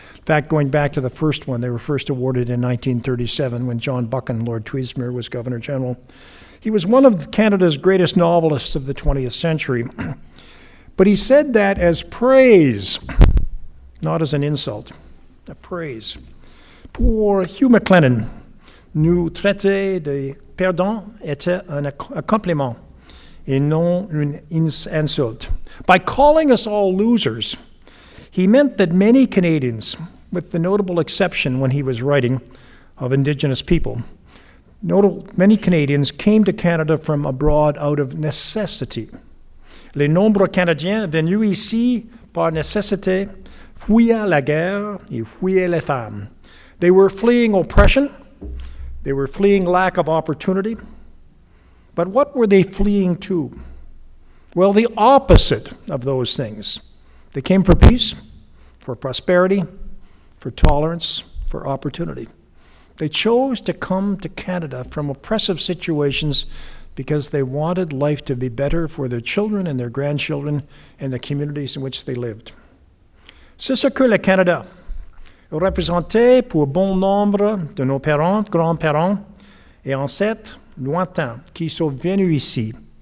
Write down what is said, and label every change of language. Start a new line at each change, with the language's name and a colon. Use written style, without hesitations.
English: In fact, going back to the first one, they were first awarded in 1937 when John Buchan, Lord Tweedsmuir, was Governor General. He was one of Canada's greatest novelists of the 20th century. But he said that as praise, not as an insult, a praise.
French: Pour Hugh McLennan, nous traiter de perdants était un compliment et non une insulte.
English: By calling us all losers, he meant that many Canadians, with the notable exception when he was writing of Indigenous people, many Canadians came to Canada from abroad out of necessity.
French: Les nombreux Canadiens venus ici par nécessité fuyaient la guerre et fuyaient les femmes.
English: They were fleeing oppression. They were fleeing lack of opportunity. But what were they fleeing to? Well, the opposite of those things. They came for peace, for prosperity, for tolerance, for opportunity. They chose to come to Canada from oppressive situations because they wanted life to be better for their children and their grandchildren and the communities in which they lived.
French: C'est ce que le Canada représentait pour bon nombre de nos parents, grands-parents et ancêtres lointains qui sont venus ici.